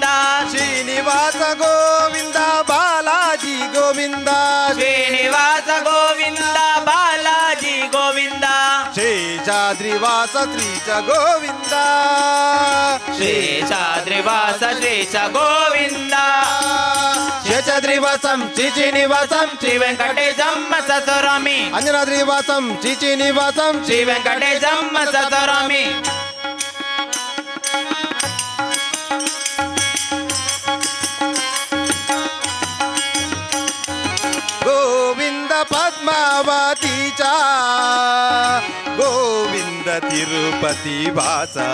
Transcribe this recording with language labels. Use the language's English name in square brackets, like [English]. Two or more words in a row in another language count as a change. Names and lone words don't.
[Kannada] ಶ್ರೀನಿವಾಸ ಗೋವಿಂದ ಬಾಲಾಜಿ ಗೋವಿಂದ ಶ್ರೀನಿವಾಸ ಗೋವಿಂದ ಬಾಲಾಜಿ ಗೋವಿಂದ ಶೇಷಾದ್ರಿವಾಸ ಶ್ರೀಶ ಗೋವಿಂದ ಶೇಷಾದ್ರಿವಾಸ ಶ್ರೀಶ ಗೋವಿಂದ [Sanskrit] శేషాద్రివాసం శ్రీనివాసం శ్రీ వెంకటేశమ్మ సతరామి అంజనాద్రివాసం శ్రీనివాసం శ్రీ వెంకటేశమ్మ సతరామి గోవింద పద్మావతీచా గోవింద తిరుపతి వాస